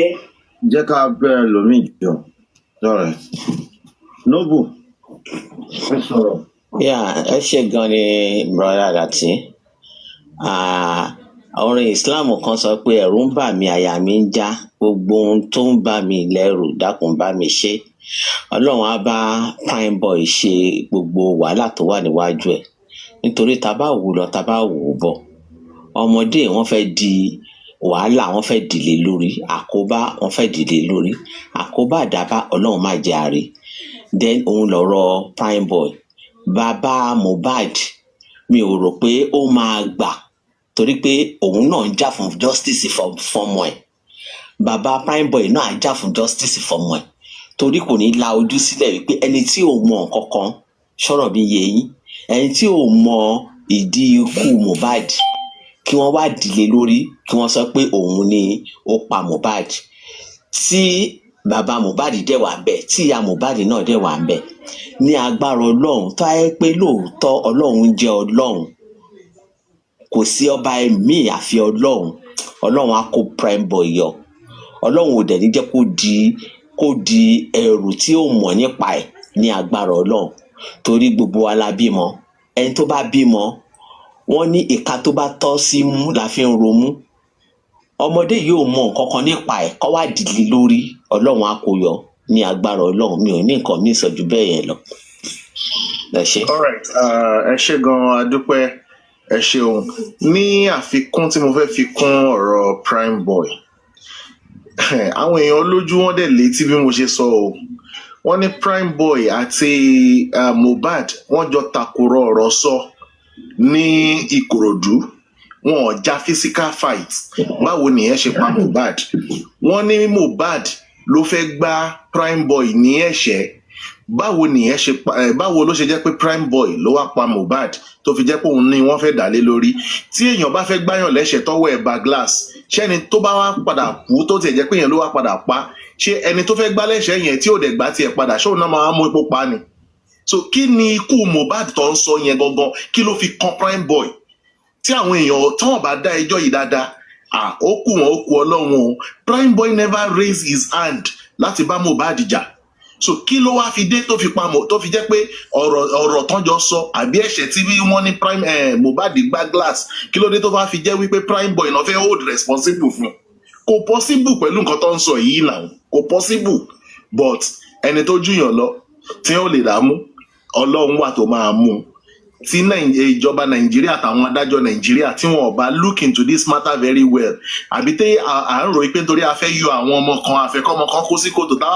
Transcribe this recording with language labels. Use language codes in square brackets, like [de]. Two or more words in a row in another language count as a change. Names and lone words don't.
[yo] jẹ́ ká bẹ̀rẹ̀ lómi jọ lọ́rẹ̀ Noble ẹ sọ̀rọ̀. ẹ ṣe gan ni brother Lati orin Islam kan sọ pé ẹ̀rù ń bà mí àyà mi ń já gbogbo ohun tó ń bà mí lẹ́rù dákun bá mi ṣe Ọlọ́run á bá prime boy ṣe gbogbo wàhálà tó wà níwájú ẹ̀ nítorí tá bá wù lọ tá bá wù bọ̀ ọmọdé wọ́n fẹ́ di wàhálà wọ́n fẹ́ dìlé lórí àkóbá wọ́n fẹ́ dìlé lórí àkóbá àdábá Ọlọ́run má jẹ́ àárẹ̀ then òun lọ̀rọ̀ prime boy bàbá Mohbad mi ò rò pé ó máa gbà torí pé òun náà ń jà fún justice fọmọ ẹ̀ bàbá prime boy náà ń jà fún justice fọmọ ẹ̀ torí kò ní la ojú sílẹ̀ wípé ẹni tí ò mọ nǹkan kan sọ̀rọ̀ bí yé yín ẹni tí ò mọ ìdí ikú Mohbad kí wọ́n wá dìlé lórí kí wọ́n sọ pé òun ni ó pa Mohbad tí bàbá Mohbad dẹ̀ wà ń bẹ̀ tí ìyá Mohbad náà dẹ̀ wà ń bẹ̀ ní agbára Ọlọ́run tó ayé pé lóòótọ́ Ọlọ́run jẹ́ Ọlọ́run kò sí ọba ẹ̀mí àfi Ọlọ́run á kó prime boy yọ Ọlọ́run ò dẹ̀ ní jẹ́ kó di ẹrù tí ó mọ̀ nípa ẹ̀ ní agbára Ọlọ́run torí gbogbo wa la bímọ ẹni tó bá bímọ wọ́n ní ìka tó bá tọ́ sí mú la fi ń romú ọmọdé yóò mọ nǹkan kan nípa ẹ̀ kó wá dìlé lórí Ọlọ́run á kó yọ ní agbára Ọlọ́run mi ò ní nǹkan mi ìsọjú bẹ́ẹ̀ yẹn lọ. ẹ ṣé. [en] all right [yo] ẹ ṣé gan-an adúpẹ́ ẹ ṣeun ní àfikún tí mo fẹ́ fi kún ọ̀rọ̀ prime boy àwọn èèyàn lójú wọn dẹ̀ létí bí mo ṣe sọ o wọ́n ní prime boy àti Mohbad wọ́n jọ takòrò ọ̀rọ̀ sọ ní Ìkòròdú wọn ò já [en] physical fight [yo] báwo nìyẹn ṣe pa Mohbad wọ́n ní Mohbad ló fẹ́ gbá prime boy ní ẹ̀ṣẹ́ báwo ló ṣe jẹ́ pé prime boy ló wá pa Mohbad tó fi jẹ́ pé òun ni wọ́n fẹ́ dálé lórí tí èèyàn bá fẹ́ gbáyàn lẹ́sẹ̀ tọ́wọ́ ẹ̀ bá glass ṣẹ́ni tó bá wá padà kú tó tiẹ̀ jẹ́ pé èèyàn ló wá padà pa ṣé ẹni tó fẹ́ gbá lẹ́sẹ̀ yẹn tí ò dẹ̀ gbá tiẹ̀ padà ṣé òun náà máa mú epo pa ni so kí ni ikú Mohbad tó ń sọ yẹn gangan kí ló fi kan prime boy tí àwọn èèyàn táwọn bá dá ẹjọ́ yìí dáadáa ó kù wọn ó kù Ọlọ́run o prime boy [en] never raise his hand [yo] láti bá Mohbad jà so kí ló wá fi dé tó fi pamọ́ tó fi jẹ́ pé ọ̀rọ̀ tán jọ sọ àbí ẹ̀ṣẹ̀ tí wọ́n ní prime Mohbad gbá glass kí ló dé tó bá fi jẹ́ wípé prime boy náà fẹ́ [en] hold responsible [yo] fún kò possible pẹ̀lú nǹkan tó ń sọ yìí náà kò possible but ẹni tó júyàn lọ tí ó lè dààmú Ọlọ́run wà tó máa mú tí ìjọba Nàìjíríà àtàwọn adájọ́ Nàìjíríà tí wọn ò bá [en] look into this matter very well [yo] àbí tẹ à ń ròyìn pé nítorí a fẹ́ yọ àwọn ọmọ kan àfẹ́kọ́mọ kan kó sí kòtò táwa